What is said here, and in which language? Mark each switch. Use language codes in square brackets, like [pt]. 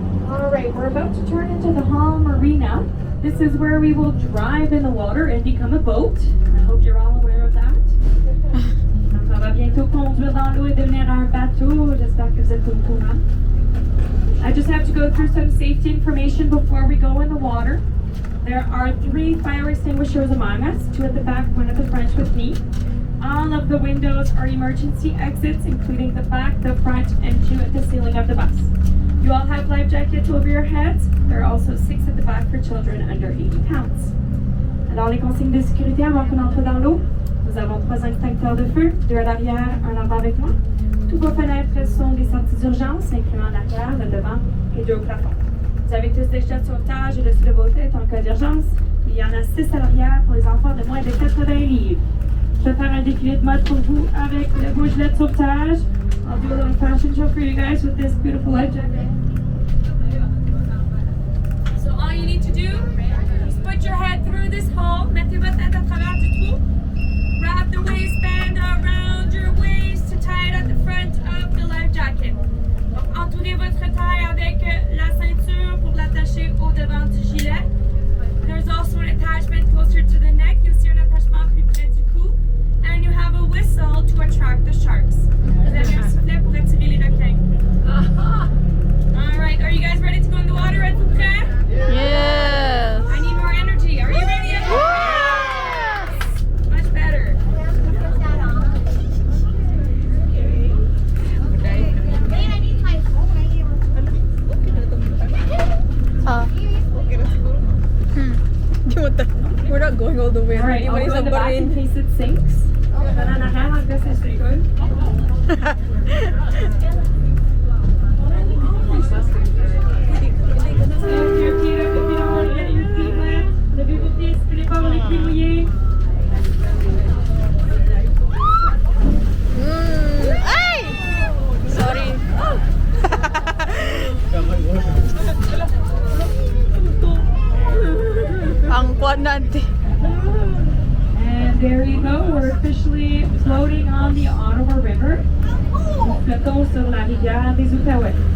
[en] Alright, we're about to turn into the Hall Marina. This is where we will drive in the water and become a boat. I hope you're all aware of that. [fr] Donc on va bientôt conduire dans l'eau et devenir un bateau. J'espère que vous êtes au courant. [en] I just have to go through some safety information before we go in the water. There are 3 fire extinguishers among us, 2 at the back, 1 at the front with me. All of the windows are emergency exits, including the back, the front, and 2 at the ceiling of the bus. You all have life jackets over your heads. There are also 6 at the back for children under 80 pounds. [fr] Alors, les consignes de sécurité avant qu'on entre dans l'eau. Nous avons 3 extincteurs de feu, 2 à l'arrière, 1 en bas avec moi. Toutes vos fenêtres sont des sorties d'urgence, incluant l'arrière, le devant et 2 au plafond. Vous avez tous des gilets de sauvetage au-dessus de vos têtes en cas d'urgence. Il y en a 6 à l'arrière pour les enfants de moins de 80 livres. Je vais faire un défilé de mode pour vous avec vos gilets de sauvetage. [en] I'll do a little fashion show for you guys with this beautiful life jacket. So all you need to do is put your head through this hole, [fr] mettez votre tête à travers du trou, [en] wrap the waistband around your waist to tie it at the front of the life jacket. [fr] Donc entourez votre taille avec la ceinture pour l'attacher au devant du gilet. [en] There's also an attachment closer to the neck. You'll see [fr] un attachement plus près du cou. [en] And you have a whistle to attract the sharks. [fr] Vous avez un sifflet pour attirer les requins. [en] Alright, are you guys ready to go in the water? [fr] Êtes-vous prêts? [en] Yes! I need more energy. Are you ready? Yes! Much better. Wait, I need my phone. We're not going all the way. Alright, I'll go in the back in case it sinks. Then [fr] en arrière, en cas c'est [en] good. Lift your feet up if you don't want to get your feet wet. [fr] Levez vos pieds si vous voulez pas avoir les pieds mouillés. [en] Ay! Sorry. [tl] Ang kwan natin. [en] And there you go, we're officially floating on the Ottawa River. [fr] Nous flottons sur la rivière des Outaouais.